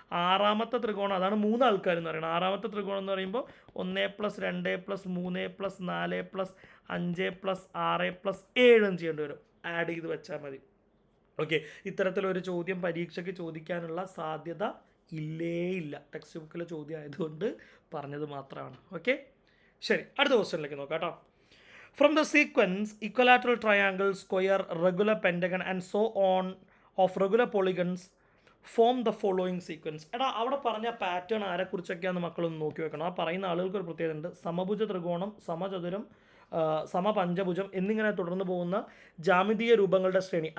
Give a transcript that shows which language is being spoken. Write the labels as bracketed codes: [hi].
[ml] 6ാമത്തെ ത്രികോണം, അതാണ് 3 ആൾക്കാർ എന്ന് പറയുന്നത്. 6ാമത്തെ ത്രികോണം എന്ന് പറയുമ്പോൾ 1+2+3+4+5+6+7 ചെയ്യേണ്ടി വരും. ആഡ് ചെയ്ത് വെച്ചാൽ മതി. ഓക്കെ, ഇത്തരത്തിലൊരു ചോദ്യം പരീക്ഷയ്ക്ക് ചോദിക്കാനുള്ള സാധ്യത ഇല്ല. ടെക്സ്റ്റ് ബുക്കിലെ ചോദ്യം ആയതുകൊണ്ട് പറഞ്ഞത് മാത്രമാണ്. ഓക്കെ, ശരി, അടുത്ത ക്വസ്റ്റ്യനിലേക്ക് നോക്കാം കേട്ടോ. [en] From the sequence equilateral triangle, square, regular pentagon and so on of regular polygons form the following sequence. [ml] എടാ, അവിടെ പറഞ്ഞ പാറ്റേൺ ആരെക്കുറിച്ചൊക്കെയാണെന്ന് മക്കളൊന്ന് നോക്കി വെക്കണം. ആ പറയുന്ന ആളുകൾക്ക് ഒരു പ്രത്യേകത ഉണ്ട്. സമഭുജ ത്രികോണം, സമചതുരം, സമപഞ്ചഭുജം എന്നിങ്ങനെ തുടർന്ന് പോകുന്ന ജാമിതീയ രൂപങ്ങളുടെ ശ്രേണി.